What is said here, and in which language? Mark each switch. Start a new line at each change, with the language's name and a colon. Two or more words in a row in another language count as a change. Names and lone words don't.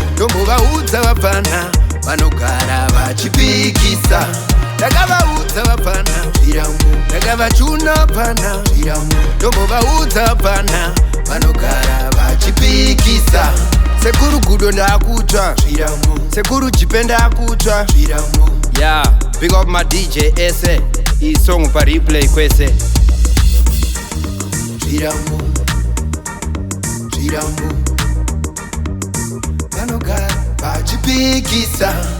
Shona: Ndombovaudza vafana, vanogara vachipikisa. Ndakavaudza vafana, zviramo. Ndakavachuna vafana, zviramo. Ndombovaudza vafana, vanogara vachipikisa. Sekuru Gudo ndakutsva, zviramo. Sekuru Chipe ndakutsva, zviramo.
English: Yeah, big up my D J
Shona: ese, iyi song pa replay kwese. Zviramo, zviramo. Vanogara vachipikisa.